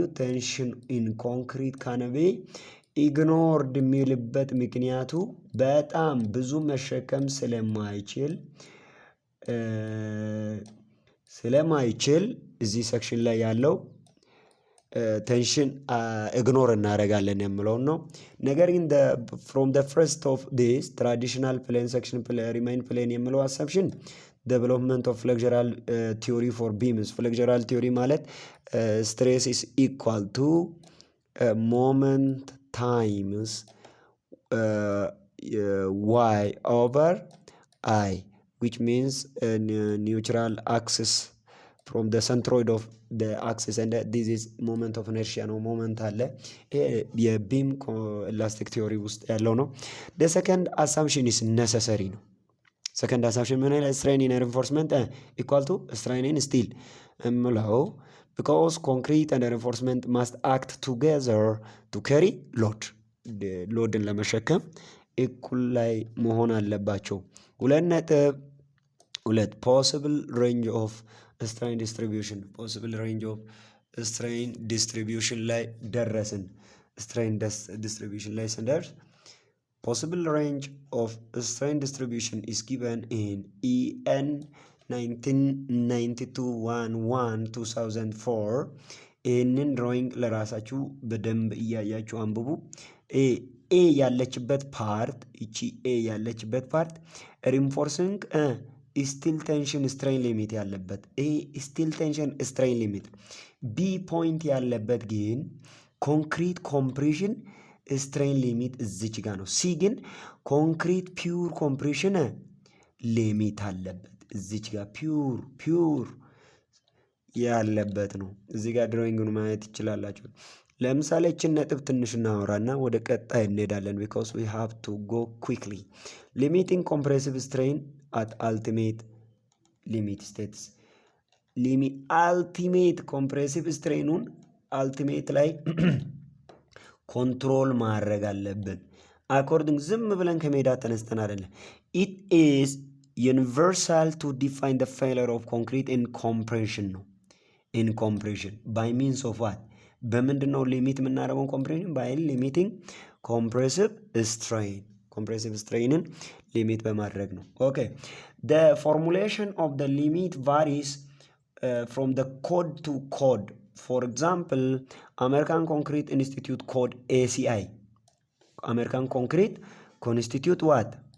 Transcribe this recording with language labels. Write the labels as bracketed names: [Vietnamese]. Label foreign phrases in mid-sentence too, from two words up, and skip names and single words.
[English] tension in concrete [Amharic] ካነቤ ኢግኖርድ የሚልበት ምክንያቱ በጣም ብዙ መሸከም ስለማይችል እዚህ [English] ሴክሽን [Amharic] ላይ ያለው [English] tension ignore [Amharic] እናደርጋለን የምለውን ነው። ነገር ግን [English] ፍሮም the first of this traditional plane section remain plane የምለው አሰምሽን development of flexural theory for beams flexural theory ማለት stress is equal to moment times y over I, which means neutral axis from the centroid of the axis, and this is moment of inertia [Amharic] ነው። ሞመንት አለ። የቢም [English] elastic theory [Amharic] ውስጥ ያለው ነው። [English] the second assumption is necessary ነው። second assumption [Amharic] ምን ይላል? [English] strain in reinforcement equal to strain in steel እምለው because concrete and reinforcement must act together to carry load [Amharic] ሎድን ለመሸከም እኩል ላይ መሆን አለባቸው። [English] 2.2 possible range of strain distribution possible range of strain distribution [Amharic] ላይ ደረስን። [English] strain distribution [Amharic] ላይ ስንደርስ [English] possible range of strain distribution is given in EN [Amharic] 1992-11-2004 ይህንን ድሮይንግ ለራሳችሁ በደንብ እያያችሁ አንብቡ። ኤ ያለችበት ፓርት እቺ [English] ኤ ያለችበት part reinforcing steel tension strain limit ያለበት steel tension strain limit፣ B point [Amharic] ያለበት ግን [English] concrete compression strain limit [Amharic] እዚች ጋር ነው። ሲ ግን [English] concrete pure compression limit [Amharic] አለበት እዚች ጋር [English] ፒውር [Amharic] ያለበት ነው። እዚህ ጋር ድሮይንግን ማየት ይችላላችሁ። ለምሳሌ እችን ነጥብ ትንሽ እናወራና ወደ ቀጣይ እንሄዳለን። because [English] we have to go quickly limiting compressive strain at ultimate limit states ultimate compressive strainን ultimate [Amharic] ላይ ኮንትሮል ማድረግ አለብን። [English] አኮርዲንግ [Amharic] ዝም ብለን ከሜዳ ተነስተን አይደለም። [English] it is universal to define the failure of concrete in compression ነው። in compression by means of what [Amharic] በምንድን ነው ሊሚት የምናደርገው? [English] compression by limiting compressive strain limit [Amharic] በማድረግ ነው። [English] ኦኬ the formulation of the limit varies from the code to code. for example American Concrete Institute code ACI American Concrete Constitute what